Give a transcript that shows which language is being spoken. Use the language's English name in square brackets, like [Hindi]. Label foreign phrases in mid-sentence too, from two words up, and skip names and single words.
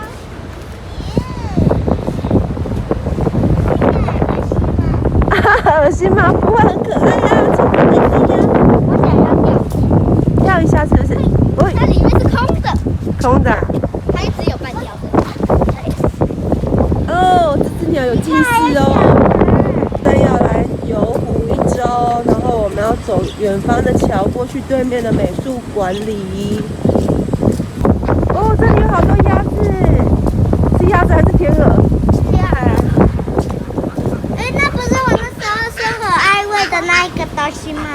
[Chinese] 惡心嗎？不會，很可愛呀，超可愛的呀。我想要跳一下是不是？不會。它裡面是空的。空的啊。它一直有半條的。哦，這只鳥有近視哦。但要來遊湖一周，然後我們要走遠方的橋過去對面的美術館裡。哦，這裡有好多鴨子，是鴨子還是天鵝？那不是我那時候生和愛餵的那一個東西嗎？